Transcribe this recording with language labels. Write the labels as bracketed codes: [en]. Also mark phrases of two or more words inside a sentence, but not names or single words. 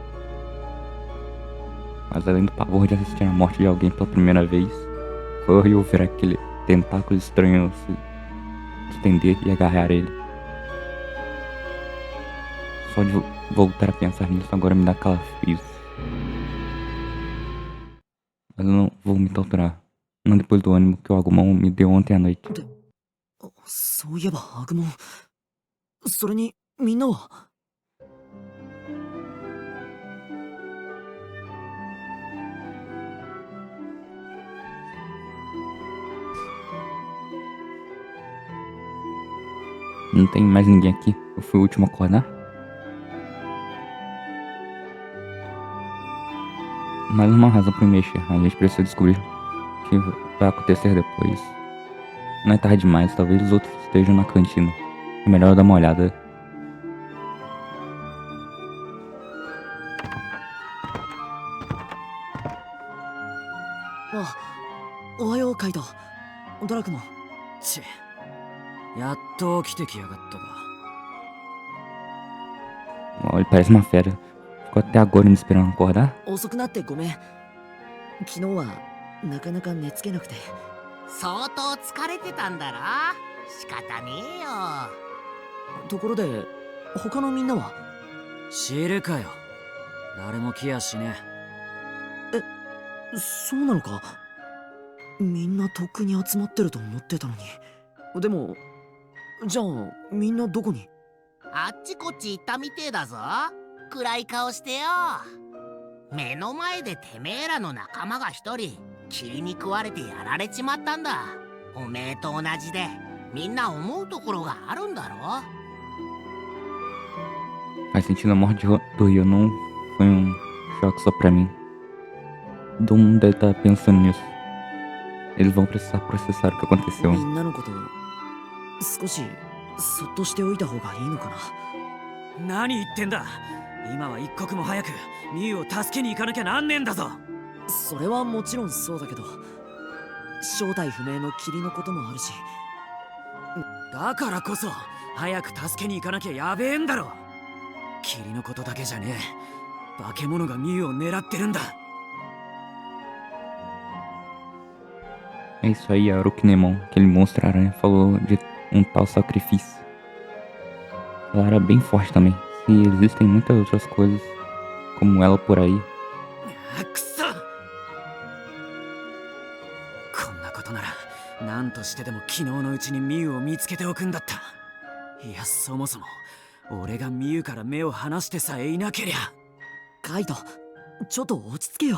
[pt] Mas além do pavor de assistir a morte de alguém pela primeira vez, foi horrível ver aquele tentáculo estranho se estender e agarrar ele. Só de voltar a pensar nisso agora me dá calafrios. Mas eu não vou me torturar. Não depois do ânimo que o Agumon me deu ontem à noite. [ja] そういえばアグモン、それにみんなは。 [pt] Não tem mais ninguém aqui. Eu fui o último a acordar. Mais uma razão pra me mexer. A gente precisa descobrir o que vai acontecer depois. Não é tarde demais. Talvez os outros estejam na cantina. É melhor eu dar uma olhada. [ja] Ah, おはようカイト。ドラクモン。やっと起きてきやがったか。 [pt] Ó, ele parece uma fera. Ficou até agora me esperando acordar. [ja] 遅くなってごめん。昨日はなかなか寝つけなくて。相当疲れてたんだろ。仕方ねえよ。ところで他のみんなは。知るかよ。誰も来やしねえ、そうなのか。みんなとっくに集まってると思ってたのに。でもじゃあみんなどこに。あっちこっち行ったみてえだぞ。暗い顔してよ。目の前でてめえらの仲間が一人霧に食われてやられちまったんだ。おめえと同じでみんな思うところがあるんだろ。 [pt] Faz sentido, a morte do Rio não foi choque só pra mim. Todo mundo deve estar pensando nisso. Eles vão precisar processar o que aconteceu. [ja] みんなのこと少しそっとしておいた方がいいのかな。何言ってんだ。今は一刻も早くミユを助けに行かなきゃなんねえんだぞ。それはもちろんそうだけど、正体不明の霧のこともあるし。だからこそ早く助けに行かなきゃやべえんだろ。霧のことだけじゃねえ。化け物がミユを狙ってるんだ。 [pt] É isso aí, a Arukinemon, aquele monstro aranha, falou de um tal sacrifício. Ela era bem forte também. Se existem muitas outras coisas como ela por aí. [ja] くそ。こんなことなら何としてでも昨日のうちにミユを見つけておくんだった。いや、そもそも俺がミユから目を離してさえいなけりゃ。カイト、ちょっと落ち着けよ。